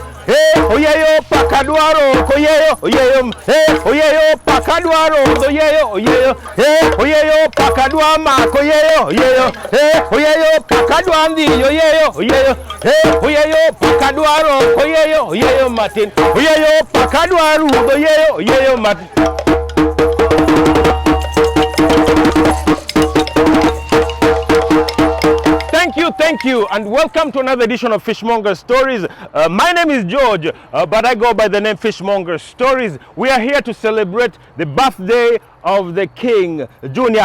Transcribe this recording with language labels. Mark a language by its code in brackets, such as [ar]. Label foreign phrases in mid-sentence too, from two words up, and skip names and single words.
[ach] Oyeyo pakadwaro koyeyo oyeyo oyeyo pakadwaro oyeyo oyeyo oyeyo pakadwa makoyeyo oyeyo oyeyo pakadwa ndi oyeyo oyeyo oyeyo pakadwaro koyeyo oyeyo Martin oyeyo pakadwaro oyeyo oyeyo Martin. [en] Thank you, and welcome to another edition of Fishmonger Stories. My name is George, but I go by the name Fishmonger Stories. We are here to celebrate the birthday of the King Junior.